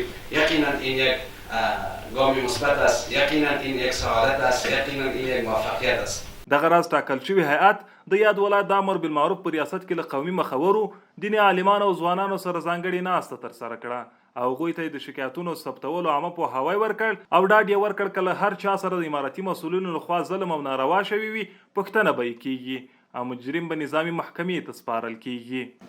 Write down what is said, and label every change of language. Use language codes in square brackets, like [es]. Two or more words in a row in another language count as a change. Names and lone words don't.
[fa] یقینا این یک گام مثبت است، یقینا این یک سعادت است، یقینا این یک موفقیت است. [ps] دغه راز ټاکل شوی هیئت د یاد ولایت د امر بالمعروف په ریاست کې له قومي مخورو، دیني عالمانو او ځوانانو سره ځانګړې ناسته ترسره کړه او هغوی ته د شکایتونو ثبتولو عامه پوهاوی ورکړ او ډاډ یې ورکړ که له هر چا سره د امارتي مسؤلینو لخوا ظلم او ناروا شوي وي پوښتنه به یې کیږي او مجرم به نظامي محکمې ته سپارل کیږي.